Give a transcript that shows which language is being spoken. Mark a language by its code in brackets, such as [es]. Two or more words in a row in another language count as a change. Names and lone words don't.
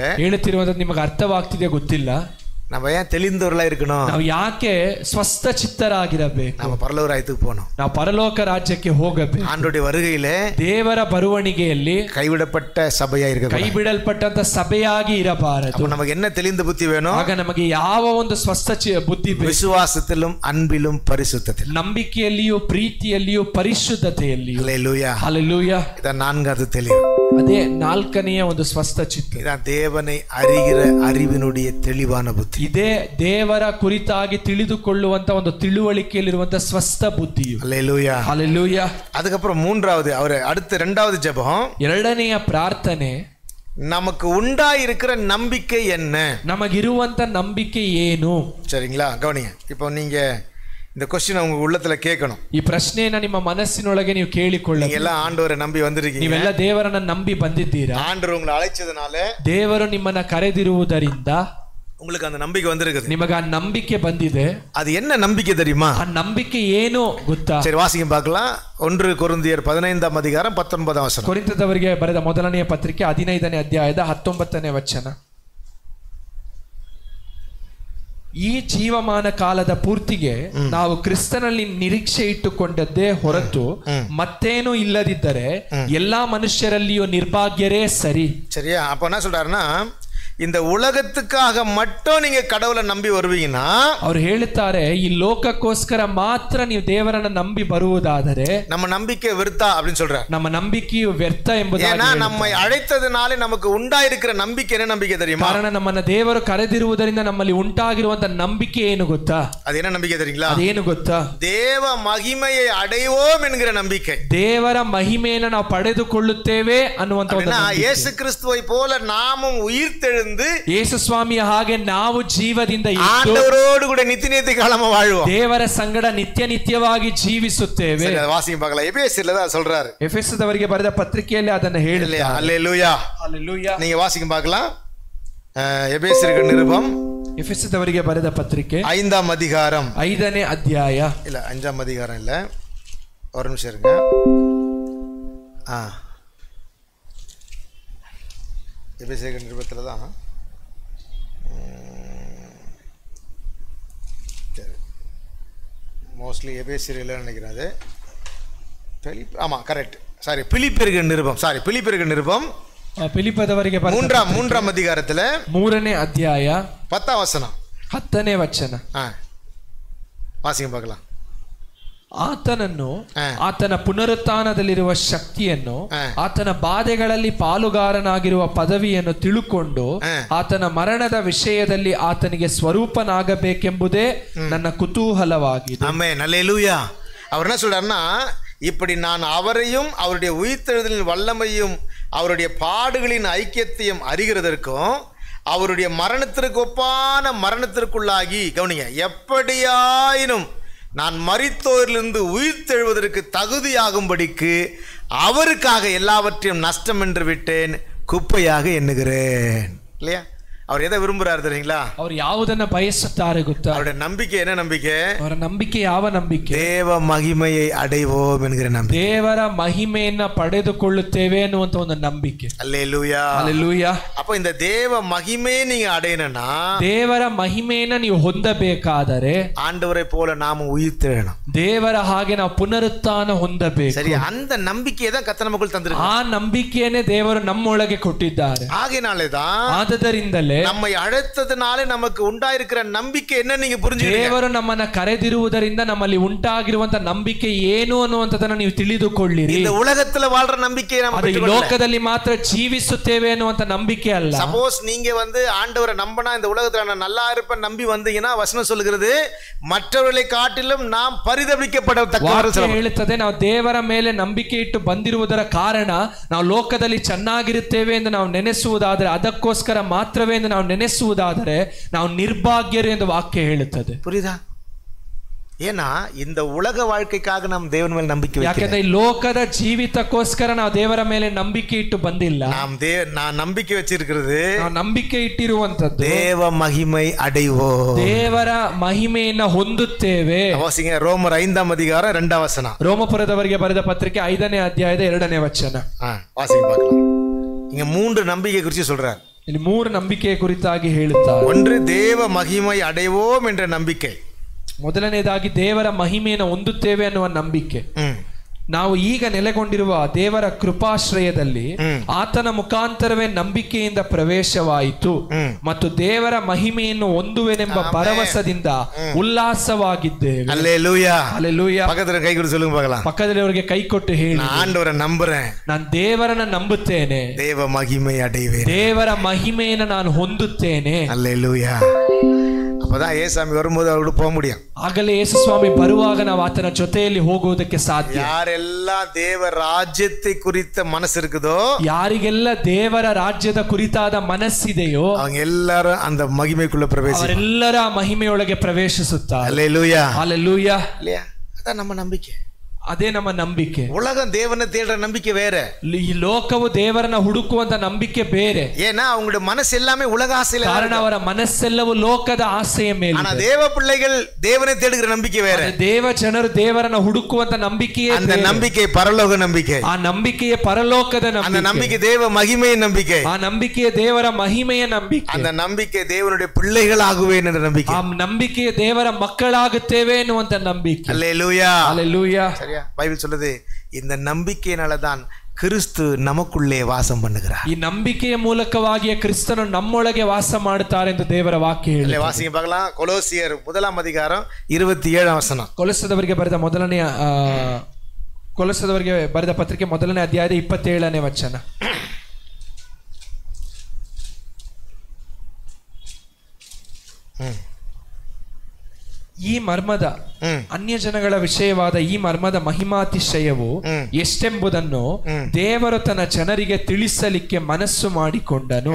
[kn] ಹೇಳುತ್ತಿರುವುದು ನಿಮಗೆ ಅರ್ಥವಾಗ್ತಿದೆಯಾ ಗೊತ್ತಿಲ್ಲ. [ta] நம்ம ஏன் தெளிந்தவர்களா இருக்கணும்? [kn] ನಾವು ಯಾಕೆ ಸ್ವಸ್ಥ ಚಿತ್ತರಾಗಿರಬೇಕು? [ta] நம்ம பரலோக ராஜ்யத்துக்கு போகணும். [kn] ನಾವು ಪರಲೋಕ ರಾಜ್ಯಕ್ಕೆ ಹೋಗಬೇಕು. [ta] ஆண்டவருடைய வருகையிலே [kn] ದೇವರ ಬರುವಣಿಗೆಯಲ್ಲಿ கைவிடப்பட்ட ಸಭೆಯಾಗಿ ಇರಬೇಕು. ಕೈ ಬಿಡಲ್ಪಟ್ಟಂತ ಸಭೆಯಾಗಿ ಇರಬಾರದು. [ta] அப்ப நமக்கு என்ன தெளிந்த புத்தி வேணும்? [kn] ಆಗ ನಮಗೆ ಯಾವ ಒಂದು ಸ್ವಸ್ಥ ಬುದ್ಧಿ ಬೇಕು? [ta] விசுவாசத்திலும், அன்பிலும், பரிசுத்தத்திலும், [kn] ನಂಬಿಕೆಯಲ್ಲಿಯೂ, ಪ್ರೀತಿಯಲ್ಲಿಯೂ, ಪರಿಶುದ್ಧತೆಯಲ್ಲಿಯೂ. [ta] அல்லேலூயா, அல்லேலೂயா. இதான் நான்காவது தெளிவு. [kn] ಅದೇ ನಾಲ್ಕನೆಯ ಒಂದು ಸ್ವಸ್ಥ ಚಿತ್ತ. [ta] இதான் தேவனை அறிகிற அறிவினுடைய தெளிவான புத்தி. [kn] ಇದೇ ದೇವರ ಕುರಿತಾಗಿ ತಿಳಿದುಕೊಳ್ಳುವಂತ ಒಂದು ತಿಳುವಳಿಕೆಯಲ್ಲಿರುವಂತ ಸ್ವಸ್ಥ ಬುದ್ಧಿಯು. [ta] அல்லேலூயா, அல்லேலூயா. அதுக்கப்புறம் மூன்றாவது, அவர் அடுத்த இரண்டாவது ஜெபம், [kn] ಎರಡನೆಯ ಪ್ರಾರ್ಥನೆ, [ta] நமக்கு உண்டாயிருக்கிற நம்பிக்கை என்ன? [kn] ನಮಗಿರುವಂತ ನಂಬಿಕೆ ಏನು? [ta] சரிங்களா? கவனிங்க. இப்போ நீங்க இந்த क्वेश्चन உங்க உள்ளத்துல கேட்கணும். [kn] ಈ ಪ್ರಶ್ನೆಯನ್ನ ನಿಮ್ಮ ಮನಸ್ಸಿನೊಳಗೆ ನೀವು ಕೇಳಿಕೊಳ್ಳಿ. [ta] நீங்க எல்லாம் ஆண்டவரை நம்பி வந்திருக்கீங்க. [kn] ನೀವೆಲ್ಲ ದೇವರನ್ನ ನಂಬಿ ಬಂದಿದ್ದೀರಾ. [ta] ஆண்டவர் உங்களை அழைச்சதனால, [kn] ದೇವರು ನಿಮ್ಮನ್ನ ಕರೆದಿರುವುದರಿಂದ [ta] உங்களுக்கு அந்த நம்பிக்கை வந்திருக்குது. [kn] ನಿಮಗೆ ಆ ನಂಬಿಕೆ ಬಂದಿದೆ. [ta] அது என்ன நம்பிக்கை தெரியுமா? [kn] ಆ ನಂಬಿಕೆ ಏನು ಗೊತ್ತಾ? [ta] சரி, வாசிங்க பார்க்கலாம். 1 கொரிந்தியர் 15ஆம் அதிகாரம் 19ஆம் வசனம். [kn] ಕೊರಿಂಥದವರಿಗೆ ಬರೆದ ಮೊದಲನೆಯ ಪತ್ರಿಕೆ 15ನೇ ಅಧ್ಯಾಯದ 19ನೇ ವಚನ. ಈ ಜೀವಮಾನ ಕಾಲದ ಪೂರ್ತಿಗೆ ನಾವು ಕ್ರಿಸ್ತನಲ್ಲಿ ನಿರೀಕ್ಷೆ ಇಟ್ಟುಕೊಂಡದ್ದೇ ಹೊರತು ಮತ್ತೇನೂ ಇಲ್ಲದಿದ್ದರೆ ಎಲ್ಲಾ ಮನುಷ್ಯರಲ್ಲಿಯೂ ನಿರ್ಭಾಗ್ಯರೇ ಸರಿ. [ta] சரியா? அப்ப என்ன சொல்றாருன்னா, இந்த உலகத்துக்காக மட்டும் நீங்க கடவுளை நம்பி வருவீங்கன்னா, [kn] ಅವರು ಹೇಳುತ್ತಾರೆ, ಈ ಲೋಕಕ್ಕೋಸ್ಕರ ಮಾತ್ರ ನೀವು ದೇವರನ್ನ ನಂಬಿ ಬರುವುದಾದರೆ [ta] நம்ம நம்பிக்கை விருத்தா அப்படின்னு சொல்றாரு. [kn] ನಮ್ಮ ನಂಬಿಕೆಯು ವ್ಯರ್ಥ ಎಂಬುದಾಗಿ. [ta] ஏன்னா நம்மை அழைத்ததுனால நமக்கு உண்டாயிருக்கிற நம்பிக்கை என்ன நம்பிக்கை தெரியுமா? [kn] ಕಾರಣ ನಮ್ಮನ್ನ ದೇವರು ಕರೆದಿರುವುದರಿಂದ ನಮ್ಮಲ್ಲಿ ಉಂಟಾಗಿರುವಂತ ನಂಬಿಕೆ ಏನು ಗೊತ್ತಾ? [ta] அது என்ன நம்பிக்கை தெரியுங்களா? [kn] ಅದೇನು ಗೊತ್ತಾ? [ta] தேவ மகிமையை அடைவோம் என்கிற நம்பிக்கை. [kn] ದೇವರ ಮಹಿಮೆಯನ್ನು ನಾವು ಪಡೆದುಕೊಳ್ಳುತ್ತೇವೆ ಅನ್ನುವಂತ ಒಂದು ನಂಬಿಕೆ. [ta] ಯೇಸು ಕ್ರಿಸ್ತುவை போல நாமும் உயிர்த்தெழுந்து [kn] ಯೇಸು ಸ್ವಾಮಿಯ ಹಾಗೆ ನಾವು ಜೀವದಿಂದ [ta] ஆண்டவரோடு கூட நித்திய காலமா வாழ்வோம். [kn] ದೇವರ ಸಂಗಡ ನಿತ್ಯ ನಿತ್ಯವಾಗಿ ಜೀವಿಸುತ್ತೇವೆ. [ta] சரி, வாசிங்க பார்க்கலாம். எபேசியர்ல தான் சொல்றாரு. [kn] ಎಫೆಸದವರಿಗೆ ಬರೆದ ಪತ್ರಿಕೆಯಲ್ಲಿ ಅದನ್ನು ಹೇಳಿಲ್ಲ. [ta] அல்லேலூயா, அல்லேலூயா. நீங்க வாசிங்க பார்க்கலாம். எபேசியருக்கு நிருபம், [kn] ಎಫೆಸದವರಿಗೆ ಬರೆದ ಪತ್ರಿಕೆ [ta] 5ஆம் அதிகாரம், [kn] 5ನೇ ಅಧ್ಯಾಯ. [ta] இல்ல 5ஆம் அதிகாரம் இல்ல, ஒரு நிமிஷம் இருங்க. எபேசியருக்கு நிருபத்துல தான். மோஸ்ட்லி எபேசியர் இல்லைன்னு நினைக்கிறேன். அது ஆமாம், [en] correct. sorry, [ta] பிலிப்பியருக்கு நிருபம். சாரி, பிலிப்பியருக்கு நிருபம் [kn] பிலிப்பದವರಿಗೆ [ta] மூன்றாம் அதிகாரத்தில் [kn] 3ನೇ ಅಧ್ಯಾಯ [ta] 10ஆம் வசனம், [kn] 10ನೇ ವಚನ. [ta] வாசிங்க பார்க்கலாம். [kn] ಆತನನ್ನು, ಆತನ ಪುನರುತ್ಥಾನದಲ್ಲಿರುವ ಶಕ್ತಿಯನ್ನು, ಆತನ ಬಾಧೆಗಳಲ್ಲಿ ಪಾಲುಗಾರನಾಗಿರುವ ಪದವಿಯನ್ನು ತಿಳುಕೊಂಡು ಆತನ ಮರಣದ ವಿಷಯದಲ್ಲಿ ಆತನಿಗೆ ಸ್ವರೂಪನಾಗಬೇಕೆಂಬುದೇ ನನ್ನ ಕುತೂಹಲವಾಗಿದೆ. [ta] ஆமென், அல்லேலூயா. அவர் என்ன சொல்றாருன்னா, இப்படி நான் அவரையும் அவருடைய உயிர்த்தெழுதலின் வல்லமையும் அவருடைய பாடுகளின் ஐக்கியத்தையும் அறிகிறதற்கும் அவருடைய மரணத்திற்கு ஒப்பான மரணத்திற்குள்ளாகி, கவனிங்க, எப்படியாயினும் நான் மரித்தோரிலிருந்து உயிர்த்தெழுவதற்கு தகுதியாகும்படிக்கு அவருக்காக எல்லாவற்றையும் நஷ்டம் என்று விட்டேன், குப்பையாக எண்ணுகிறேன். இல்லையா? அவர் எதை விரும்புறாரு தெரியுங்களா? [kn] அவர் ಯಾವುದನ್ನ ಬಯಸುತ್ತಾರೆ ಗೊತ್ತಾ? [ta] அவருடைய நம்பிக்கை என்ன நம்பிக்கை? [kn] ಅವರ ನಂಬಿಕೆ ಯಾವ ನಂಬಿಕೆ? [ta] தேவ மகிமையை அடைவோம் என்கிற நம்பிக்கை. [kn] ದೇವರ ಮಹಿಮೆಯನ್ನ ಪಡೆದುಕೊಳ್ಳುತ್ತೇವೆ ಅನ್ನುವಂತ ಒಂದು ನಂಬಿಕೆ. [ta] அல்லேலூயா, அல்லேலூயா. அப்ப இந்த தேவ மகிமையை நீங்க அடையணும்னா, [kn] ದೇವರ ಮಹಿಮೆಯನ್ನ ನೀವು ಹೊಂದಬೇಕಾದರೆ [ta] ஆண்டவரை போல நாம உயிர்த்தெழணும். [kn] ದೇವರ ಹಾಗೆ ನಾವು ಪುನರುತ್ಥಾನ ಹೊಂದಬೇಕು. [ta] சரி, அந்த நம்பிக்கையை தான் கர்த்தர் நமக்குள் தந்திருக்கார். [kn] ಆ ನಂಬಿಕೆಯನ್ನೇ ದೇವರು ನಮ್ಮೊಳಗೆ ಕೊಟ್ಟಿದ್ದಾರೆ. [ta] ஆகையினாலே தான் [kn] ಆದದರಿಂದಲೇ [ta] நம்மை அழைத்ததுனாலே நமக்கு உண்டாயிருக்கிற நம்பிக்கை என்ன நீங்க புரிஞ்சுக்கிறீங்க. [kn] ದೇವರು ನಮ್ಮನ್ನ ಕರೆದಿರುವುದರಿಂದ ನಮ್ಮಲ್ಲಿ ಉಂಟಾಗಿರುವಂತ ನಂಬಿಕೆ ಏನು ಅನ್ನುವಂಥದ್ದನ್ನ ನೀವು ತಿಳಿದುಕೊಳ್ಳಿರಿ. [ta] இந்த உலகத்துல வாழ்ற நம்பிக்கை நம்ம [kn] ಅದು ಈ ಲೋಕದಲ್ಲಿ ಮಾತ್ರ ಜೀವಿಸುತ್ತೇವೆ ಅನ್ನುವಂತ ನಂಬಿಕೆ ಅಲ್ಲ. [ta] சப்போஸ் நீங்க ஆண்டவரை நம்பினா இந்த உலகத்துல நான் நல்லா இருப்பேன் நம்பி வந்தீங்கன்னா வசனம் சொல்லுகிறது மற்றவர்களை காட்டிலும் நாம் பரிதபிக்கப்படத்தக்கவர்கள் [kn] ಹೇಳುತ್ತದೆ. ನಾವು ದೇವರ ಮೇಲೆ ನಂಬಿಕೆ ಇಟ್ಟು ಬಂದಿರುವುದರ ಕಾರಣ ನಾವು ಲೋಕದಲ್ಲಿ ಚೆನ್ನಾಗಿರುತ್ತೇವೆ ಎಂದು ನಾವು ನೆನೆಸುವುದಾದರೆ, ಅದಕ್ಕೋಸ್ಕರ ಮಾತ್ರವೇ ಎಂದು ನಾವು ನೆನೆಸುವುದಾದರೆ ನಾವು ನಿರ್ಭಾಗ್ಯರು ಎಂದು ವಾಕ್ಯ ಹೇಳುತ್ತದೆ. [ta] புரியுதா? ஏன்னா இந்த உலக வாழ்க்கைக்காக நாம் தேவன் மேல் நம்பிக்கை [kn] ಯಾಕಂದ್ರೆ ಈ ಲೋಕದ ಜೀವಿತಕ್ಕೋಸ್ಕರ ನಾವು ದೇವರ ಮೇಲೆ ನಂಬಿಕೆ ಇಟ್ಟು ಬಂದಿಲ್ಲ. [ta] நான் நம்பிக்கை வச்சிருக்கிறது, [kn] ನಾವು ನಂಬಿಕೆ ಇಟ್ಟಿರುವಂತದ್ದು [ta] தேவ மகிமை அடைவோம், [kn] ದೇವರ ಮಹಿಮೆಯನ್ನ ಹೊಂದುತ್ತೇವೆ. [ta] வாசிங்க ரோமர் 5ஆம் அதிகாரம் 2ஆம் வசனம். [kn] ರೋಮಪುರದವರಿಗೆ ಬರೆದ ಪತ್ರಿಕೆ 5ನೇ ಅಧ್ಯಾಯದ 2ನೇ ವಚನ. [ta] வாசிங்க பார்க்கலாம். இங்க 3 நம்பிக்கை குறித்து சொல்றார். [kn] ಇಲ್ಲಿ 3 ನಂಬಿಕೆಯ ಕುರಿತಾಗಿ ಹೇಳುತ್ತಾರೆ. [ta] ஒன்று தேவ மகிமை அடைவோம் என்ற நம்பிக்கை. [kn] ಮೊದಲನೇದಾಗಿ ದೇವರ ಮಹಿಮೆಯನ್ನು ಹೊಂದುತ್ತೇವೆ ಅನ್ನುವ ನಂಬಿಕೆ. ನಾವು ಈಗ ನೆಲೆಗೊಂಡಿರುವ ದೇವರ ಕೃಪಾಶ್ರಯದಲ್ಲಿ ಆತನ ಮುಖಾಂತರವೇ ನಂಬಿಕೆಯಿಂದ ಪ್ರವೇಶವಾಯಿತು ಮತ್ತು ದೇವರ ಮಹಿಮೆಯನ್ನು ಹೊಂದುವೆನೆಂಬ ಭರವಸದಿಂದ ಉಲ್ಲಾಸವಾಗಿದ್ದೇವೆ. [ta] அல்லேலூயா. அல்லேலூயா. பக்கத்துல கை கொடு சொல்லுங்க பார்க்கலாம். [kn] ಪಕ್ಕದಲ್ಲಿಯವರಿಗೆ ಕೈ ಕೊಟ್ಟು ಹೇಳಿ, [ta] ஆண்டவரை நம்புறேன், [kn] ನಾನು ದೇವರನ್ನ ನಂಬುತ್ತೇನೆ, [ta] தேவ மகிமை அடைவேன், [kn] ದೇವರ ಮಹಿಮೆಯನ್ನು ನಾನು ಹೊಂದುತ್ತೇನೆ. [ta] அல்லேலூயா. அப்பதான் ஏசாமி வரும்போது அவரோட போக முடியும். [kn] ಆಗಲೇ ಯೇಸು ಸ್ವಾಮಿ ಬರುವಾಗ ನಾವು ಆತನ ಜೊತೆಯಲ್ಲಿ ಹೋಗುವುದಕ್ಕೆ ಸಾಧ್ಯ. [ta] யாரெல்லாம் தேவ ராஜ்யத்தை குறித்த மனசு இருக்குதோ, [kn] ಯಾರಿಗೆಲ್ಲ ದೇವರ ರಾಜ್ಯದ ಕುರಿತಾದ ಮನಸ್ಸಿದೆಯೋ [ta] அவங்க எல்லாரும் அந்த மகிமைக்குள்ள பிரவேசிப்பாங்க. ಅವರೆಲ್ಲರ ಮಹಿಮೆಯೊಳಗೆ ಪ್ರವೇಶಿಸುತ್ತಾರೆ. அல்லேலூயா. [kn] அல்லேலೂಯಾ. [ta] இல்லையா? அதான் நம்ம நம்பிக்கை. [kn] ಅದೇ ನಮ್ಮ ನಂಬಿಕೆ. [ta] உலகம் தேவனை தேடுற நம்பிக்கை வேற, [kn] ಈ ಲೋಕವು ದೇವರನ್ನ ಹುಡುಕುವಂತ ನಂಬಿಕೆ ಬೇರೆ. [ta] ஏன்னா அவங்களுடைய மனசு எல்லாமே உலக ஆசையில, [kn] ಕಾರಣ ಅವರ ಮನಸ್ಸೆಲ್ಲವೂ ಲೋಕದ ಆಸೆಯ ಮೇಲೆ. [ta] ஆனா தேவ பிள்ளைகள் தேவனை தேடுகிற நம்பிக்கை வேற. [kn] ದೇವ ಜನರು ದೇವರನ್ನ ಹುಡುಕುವಂತ ನಂಬಿಕೆಯೇ [ta] அந்த நம்பிக்கை பரலோக நம்பிக்கை. [kn] ಆ ನಂಬಿಕೆಯ ಪರಲೋಕದ [ta] அந்த [kn] ನಂಬಿಕೆ. [ta] நம்பிக்கை தேவ மகிமையின் நம்பிக்கை. [kn] ಆ ನಂಬಿಕೆಯ ದೇವರ ಮಹಿಮೆಯ ನಂಬಿಕೆ. [ta] அந்த நம்பிக்கை தேவனுடைய பிள்ளைகளாகுவேன் என்ற நம்பிக்கை. [kn] ಆ ನಂಬಿಕೆಯ ದೇವರ ಮಕ್ಕಳಾಗುತ್ತೇವೆ ಎನ್ನುವಂತ ನಂಬಿಕೆ. [ta] அல்லேலூயா. [kn] அல்லேலೂಯಾ. [ta] சரியா? பைபிள் சொல்லுது இந்த நம்பிக்கையினாலதான் கிறிஸ்து நமக்குள்ளே வாசம் பண்ணுகிறார். [kn] ಈ ನಂಬಿಕೆಯ ಮೂಲಕವಾಗಿ ಕ್ರಿಸ್ತನು ನಮ್ಮೊಳಗೆ ವಾಸ ಮಾಡುತ್ತಾರೆ ಎಂದು ದೇವರ ವಾಕ್ಯ ಹೇಳುತ್ತದೆ. [ta] வாசிங்க பார்க்கலாம். கொலோசியர் 1ஆம் அதிகாரம் 27ஆம் வசனம். [kn] ಕೊಲೊಸ್ಸದವರಿಗೆ ಬರೆದ ಪತ್ರಿಕೆ 1ನೇ ಅಧ್ಯಾಯದ 27ನೇ ವಚನ. ಈ ಮರ್ಮದ ಅನ್ಯ ಜನಗಳ ವಿಷಯವಾದ ಈ ಮರ್ಮದ ಮಹಿಮಾತಿಶಯವು ಎಷ್ಟೆಂಬುದನ್ನು ದೇವರು ತನ್ನ ಜನರಿಗೆ ತಿಳಿಸಲಿಕ್ಕೆ ಮನಸ್ಸು ಮಾಡಿಕೊಂಡನು.